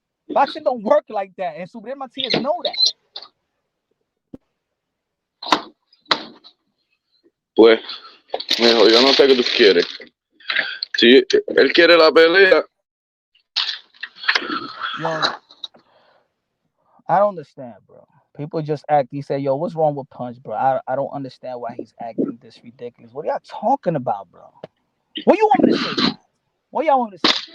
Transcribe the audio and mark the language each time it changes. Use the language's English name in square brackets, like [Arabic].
[English] Boxing don't work like that, and Subriel Matias know that. [Spanish] Pues, mijo, yo no sé qué tú quieres. Si él quiere la pelea. [English] Yo, I don't understand, bro. People just act. He said, "Yo, what's wrong with Punch, bro? I don't understand why he's acting this ridiculous. What are y'all talking about, bro? What you want me to say, guys? What y'all want me to say?